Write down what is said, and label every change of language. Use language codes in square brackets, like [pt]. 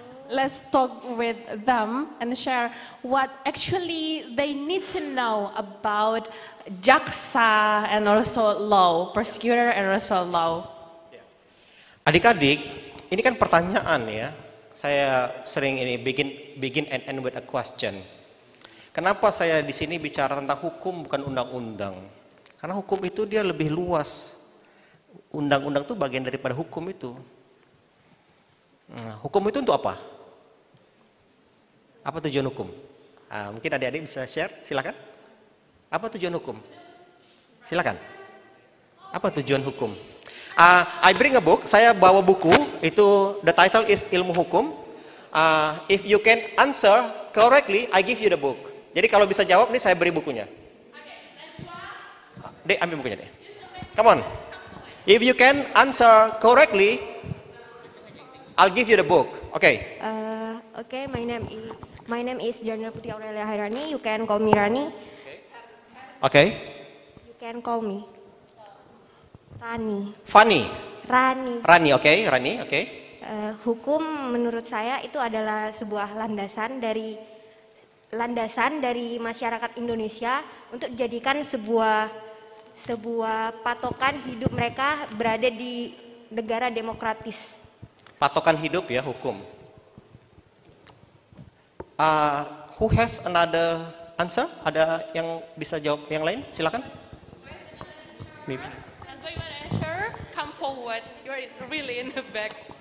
[en] Let's talk with them and share what actually they need to know about jaksa and also law, prosecutor and also law. [id] Adik-adik, ini kan pertanyaan ya. Saya sering ini [en] begin and end with a question. [id] Kenapa saya di sini bicara tentang hukum bukan undang-undang? Karena hukum itu dia lebih luas. Undang-undang itu bagian daripada hukum itu. Hukum itu untuk apa? Apa tujuan hukum? Mungkin adik-adik bisa share, silakan. Apa tujuan hukum? Silakan. Apa tujuan hukum? [en] I bring a book. [id] Saya bawa buku. [en] Itu the title is Ilmu Hukum. If you can answer correctly, I give you the book. [id] Jadi kalau bisa jawab nih saya beri bukunya. Dek, ambil bukunya deh. [en] Come on. If you can answer correctly, I'll give you the book. Okay. Okay, my name is Jarna Putri Aurelia Hairani. You can call me Rani. Okay. You can call me Rani. Funny. Rani. Rani, okay. Rani, okay. [id] Hukum menurut saya itu adalah sebuah landasan dari masyarakat Indonesia untuk dijadikan sebuah patokan hidup mereka berada di negara demokratis. Patokan hidup ya hukum. [en] Who has another answer? [id] Ada yang bisa jawab yang lain? Silakan. [en] Maybe. That's why you want to answer. Come forward. You're really in the back.